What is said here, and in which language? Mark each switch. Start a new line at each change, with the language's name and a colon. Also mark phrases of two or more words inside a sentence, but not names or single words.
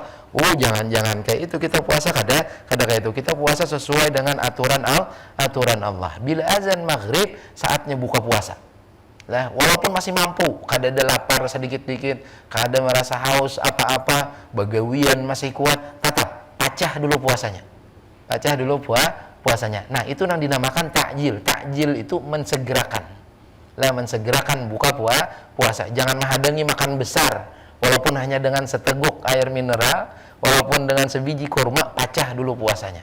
Banjar: Jangan kayak itu, kita puasa kada kayak itu, kita puasa sesuai dengan aturan Allah. Bila azan maghrib saatnya buka puasa. Walaupun masih mampu, kada ada lapar sedikit-dikit, kada merasa haus apa-apa, bagawian masih kuat, tetap pacah dulu puasanya.
Indonesian: Nah, itu yang dinamakan takjil. Takjil itu mensegerakan. Mensegerakan buka puasa.
Banjar: Jangan menghadangi makan besar, walaupun hanya dengan seteguk air mineral, walaupun dengan sebiji kurma, pacah dulu puasanya.